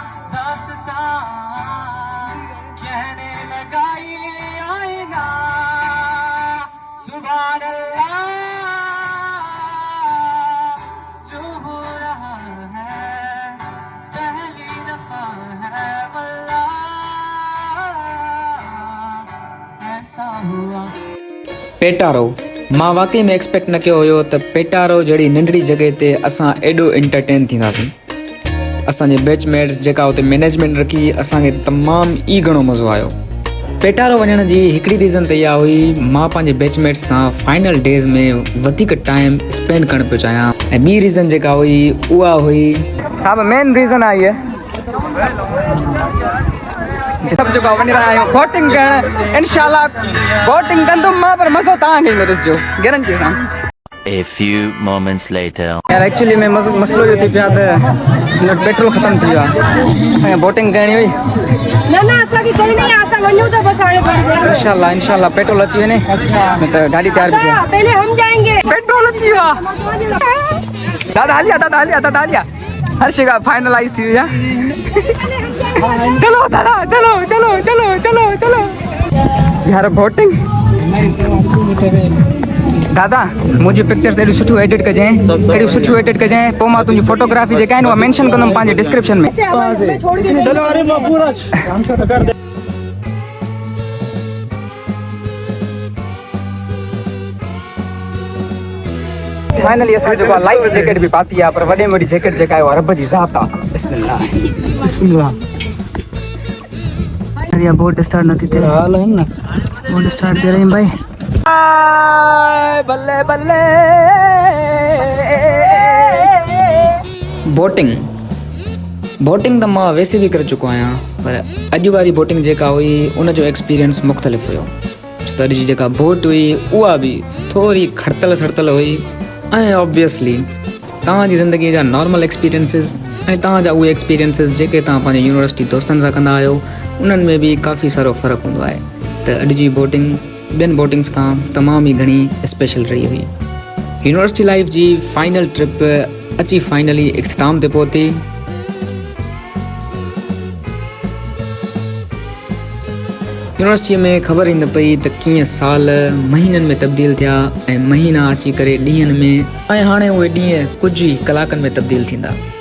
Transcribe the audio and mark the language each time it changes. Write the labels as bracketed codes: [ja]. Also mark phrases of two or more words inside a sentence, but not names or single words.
[ur] کہنے لگا یہ آئینہ [ar] سبحان الله [ur] جو ہو رہا ہے پہلی دفعہ ہے واللہ ایسا ہوا [sd] पेटारो मां वाकई में एक्सपेक्ट न कयो हुयो त पेटारो जहिड़ी नंढड़ी जॻह ते असां एॾो एंटरटेन थींदासीं असांजे बैचमेट्स जेका हुते मैनेजमेंट रखी असांखे तमामु ई घणो मज़ो आयो पेटारो वञण जी हिकिड़ी रीज़न त इहा हुई मां पंहिंजे बैचमेट्स सां [en] final days [sd] में वधीक [en] time spend [sd] करणु पियो चाहियां ऐं ॿी रीज़न जेका हुई उहा हुई साहब [en] main reason [sd] आई है सभु जेको आहे वञी रहिया आहियूं बोटिंग करणु इंशाल्लाह बोटिंग कंदुमि मां पर मज़ो तव्हांखे ईंदो ॾिसिजो गारंटी सां [en] A few moments later. [sd] यार एक्चुअली में मसलो इहो थी पियो आहे त पेट्रोल ख़तमु थी वियो आहे असांखे बोटिंग करणी हुई न असांखे कोई नहीं असां वञूं था बस हाणे इंशाल्लाह पेट्रोल अची वञे त गाॾी तयार थी थिए [ur] پہلے ہم جائیں گے [sd] पेट्रोल अची वियो आहे दादा हलिया हर शइ फाइनलाइज थी वई आहे चलो दादा चलो यार बोटिंग दादा मुंहिंजी पिक्चर्स एॾियूं सुठियूं एडिट कजांइ पोइ मां तुंहिंजी फोटोग्राफी जेका आहिनि उहा मेंशन कंदुमि पंहिंजे डिस्क्रिप्शन में फाइनली असां जेको आहे [en] life jacket [sd] बि पाती आहे पर वॾे में वॾी जैकेट जेका आहे उहा रब जी ज़ात आहे बिस्मिल्लाह या [en] boat start [sd] नथी थिए [ur] حال ہے نا [en] boat start [ur] دے رہی بھائی [sd] बल्ले बोटिंग त मां वैसे बि करे चुको आहियां पर अॼु वारी बोटिंग जेका हुई उन जो एक्सपीरियंस मुख़्तलिफ़ हुयो छो त अॼु जी जेका बोट हुई उहा बि थोरी खड़तल सड़तल हुई ऐं ऑब्वियसली तव्हांजी ज़िंदगीअ जा [en] normal experiences [sd] ऐं तव्हांजा उहे एक्सपीरियंसिस जेके तव्हां पंहिंजे यूनिवर्सिटी दोस्तनि सां कंदा आहियो उन्हनि में बि काफ़ी सारो फ़र्क़ु हूंदो आहे त अॼु जी बोटिंग ॿियनि बोटिंग्स खां तमामु ई घणी स्पेशल रही हुई [en] university life [sd] जी [en] final trip [sd] अची फाइनली इख़्तिताम ते पहुती यूनिवर्सिटीअ में ख़बर ई न पई त कीअं साल महीननि में तब्दील थिया ऐं महीना अची करे ॾींहंनि में ऐं हाणे उहे ॾींहं कुझु ई कलाकनि में तब्दील थींदा